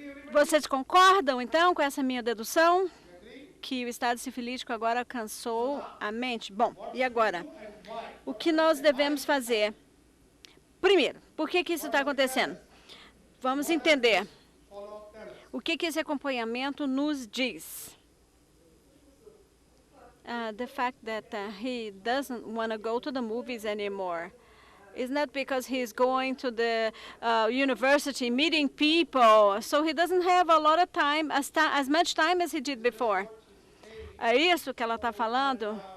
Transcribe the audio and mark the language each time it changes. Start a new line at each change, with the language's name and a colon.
Portuguese: Vocês concordam, então, com essa minha dedução? Que o estado sifilítico agora alcançou a mente? Bom, e agora? O que nós devemos fazer? Primeiro, por que isso está acontecendo? Vamos entender. O que esse acompanhamento nos diz?
English: The fact that he doesn't want to go to the movies anymore. It's not because he's going to the university, meeting people, so he doesn't have a lot of time, as much time as he did before.
Portuguese: É isso que ela está falando?